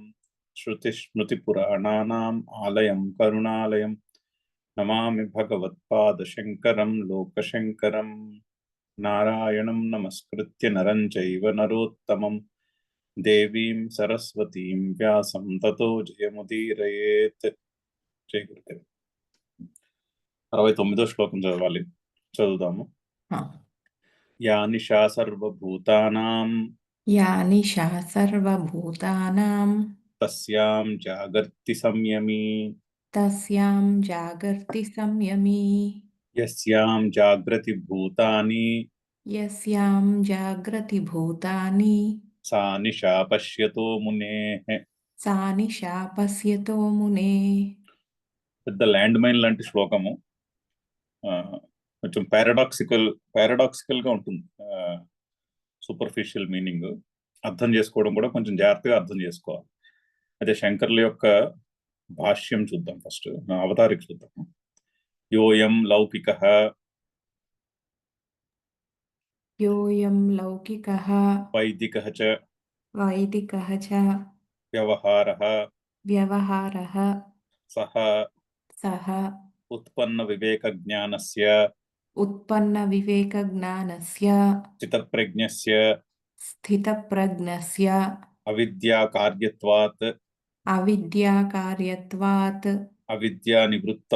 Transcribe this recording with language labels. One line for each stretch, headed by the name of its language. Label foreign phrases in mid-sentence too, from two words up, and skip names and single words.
Sanskrit: श्रुतिस्मृतिपुराणानाम् आलयं करुणालयं नमामि भगवत्पादशङ्करं लोकशङ्करं। नारायणं नमस्कृत्य नरं चैव नरोत्तमं देवीं सरस्वतीं व्यासं ततो जयमुदीरयेत्।
Telugu: జై గురుదేవ్. 69వ శ్లోకం చదవాలి.
Sanskrit: చదువుదాము. యా నిశా సర్వభూతానాం या निशा सर्वभूतानां తస్యాం జాగర్తి సంయమీ तस्यां जागर्ति संयमी యస్యాం జాగ్రతి భూతాని यस्यां जागृति भूतानि సా నిశా పశ్యతో మునేః. सा निशा पश्यतो मुने।
Telugu: పెద్ద ల్యాండ్ మైన్ లాంటి శ్లోకము. కొంచెం పారాడాక్సికల్ గా ఉంటుంది.
English: superficial meaning
Telugu: అర్థం చేసుకోవడం కూడా కొంచెం జాగ్రత్తగా అర్థం చేసుకోవాలి. అయితే శంకర్ల యొక్క భాష్యం చూద్దాం. ఫస్ట్ అవతారిక చూద్దాం.
Sanskrit: యోయం లౌకికః योऽयं लौकिकः వైదికః చ वैदिकः च వ్యవహారः व्यवहारः సహ सः ఉత్పన్న వివేక జ్ఞానస్య उत्पन्नविवेकज्ञानस्य చిత్తప్రజ్ఞస్య स्थितप्रज्ञस्य అవిద్యా కార్యత్వాత్ अविद्याकार्यत्वात् అవిద్యా నివృత్తౌ